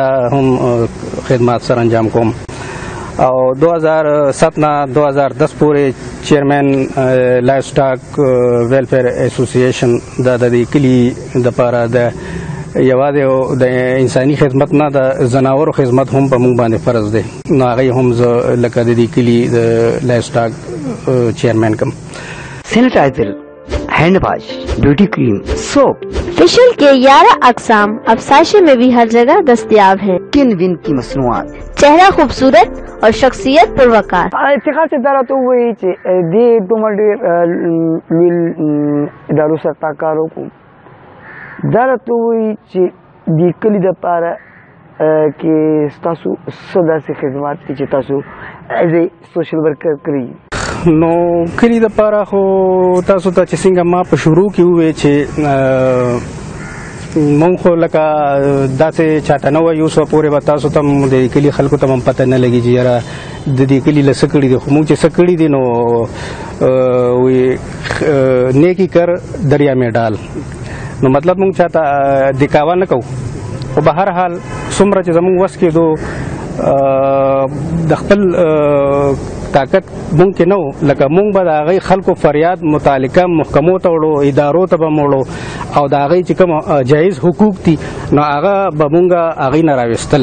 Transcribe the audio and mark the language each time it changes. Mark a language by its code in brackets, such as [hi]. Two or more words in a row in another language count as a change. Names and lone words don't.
[ps] هم خدمات سره انجام کوم او 2007 نه 2010 پورې [en] chairman Livestock Welfare Association [ps] دا د دې کلي دپاره د یوازې د انساني خدمت نه د زناورو خدمت هم په موږ باندې فرض دی نو هغې هم زه لکه د دې کلي د [en] livestock chairman [ps] کوم [en] sanitizer hand wash, beauty cream, soap, [ur] فیشل کے 11 اقسام اب ساشے میں بھی ہر جگہ دستیاب ہیں. کن ون کی مصنوعات, چہرہ خوبصورت اور شخصیت پروقار. [ps] اتخاذ الدارات وی چې دې دومره ډېر لوی ادارو سره کار وکړو. دا راته وایي چې د کلي دپاره کې ستاسو څه داسې خدمات دي چې تاسو [en] as a social worker [ps] کړي؟ نو کلي دپاره خو تاسو ته چې څنګه ما په شروع کې وویل چې مونږ خو لکه داسې چاته نه وایو اوسه پورې به تاسو ته د کلي خلکو ته هم پته نه لګي چې یاره د دې کلي له څه کړي دي. خو مونږ چې څه کړي دي نو [ur] نیکي کر دریا میں ډال، [ps] نو مطلب مونږ چاته دکاوه نه کوو. خو به هر حال څومره چې زمونږ وس کېدو د خپل طاقت مونږ کې نه و، لکه مونږ به د هغې خلکو فریاد متعلقه محکمو ته وړو، ادارو ته به موړو او د هغې چې کوم جایز حقوق دي نو هغه به مونږ هغې نه راویستل.